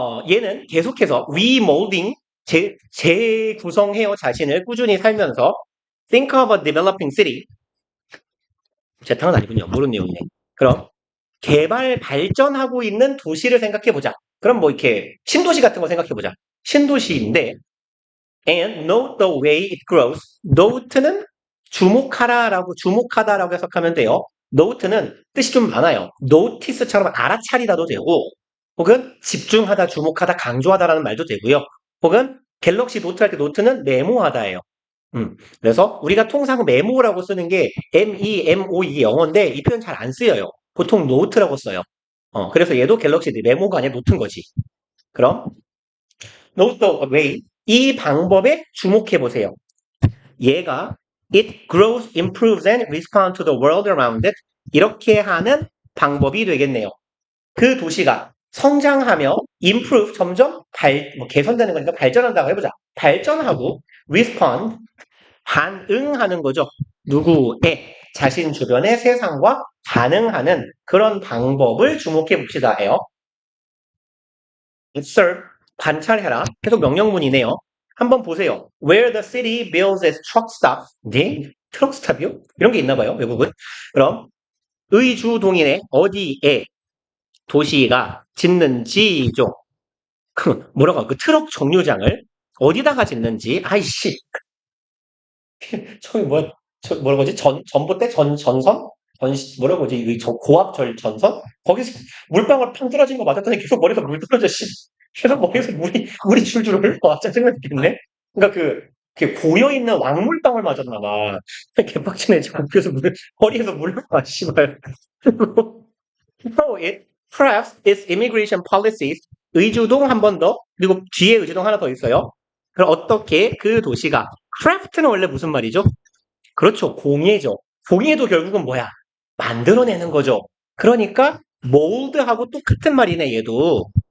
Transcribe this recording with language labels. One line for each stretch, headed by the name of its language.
Korean: 얘는 계속해서 remolding 재구성해요 자신을 꾸준히 살면서
English: think of a developing city
Korean: 재탕은 아니군요. 모르는 내용이네. 그럼 개발 발전하고 있는 도시를 생각해 보자. 그럼 뭐 이렇게 신도시 같은 거 생각해 보자.
English: 신도시인데 and note the way it grows.
Korean: note는 주목하다라고 해석하면 돼요. note는 뜻이 좀 많아요. notice처럼 알아차리다도 되고 혹은 집중하다, 주목하다, 강조하다라는 말도 되고요. 혹은 갤럭시 노트 할 때 노트는 메모하다예요. 그래서 우리가 통상 메모라고 쓰는 게 MEMO 이게 영어인데 이 표현 잘 안 쓰여요. 보통 노트라고 써요. 그래서 얘도 갤럭시 메모가 아니라 노트인 거지. 그럼
English: note the way
Korean: 이 방법에 주목해 보세요.
English: 얘가 it grows, improves and responds to the world around it
Korean: 이렇게 하는 방법이 되겠네요. 그 도시가 성장하며 improve 점점 개선되는 거니까 발전한다고 해보자. 발전하고 respond 반응하는 거죠. 누구에 자신 주변의 세상과 반응하는 그런 방법을 주목해 봅시다 해요. observe 관찰해라. 계속 명령문이네요. 한번 보세요.
English: Where the city builds its truck stop.
Korean: 네? 트럭 스탑이요? 이런 게 있나 봐요, 외국은. 그럼 의주동인의 어디에 도시가 짓는지죠. 뭐라고 그 트럭 정류장을 어디다가 짓는지 아이씨 저기 뭐라 그러지? 전봇대? 전선? 뭐라고 그러지? 고압 전선? 거기서 물방울 팡 떨어진 거 맞았더니 계속 머리에서 물 떨어져, 씨. 계속 머리에서 물이 줄줄 흘러. 짜증나 죽겠네? 그러니까 고여있는 왕물방울 맞았나 봐. 개빡치네, 지금. 그래서 머리에서 물 흘러, 씨발.
English: So it crafts its immigration policies.
Korean: 의주동 한 번 더, 그리고 뒤에 의주동 하나 더 있어요. 그럼 어떻게 그 도시가, craft는 원래 무슨 말이죠? 그렇죠. 공예죠. 공예도 결국은 뭐야? 만들어내는 거죠. 그러니까 mold하고 똑같은 말이네, 얘도.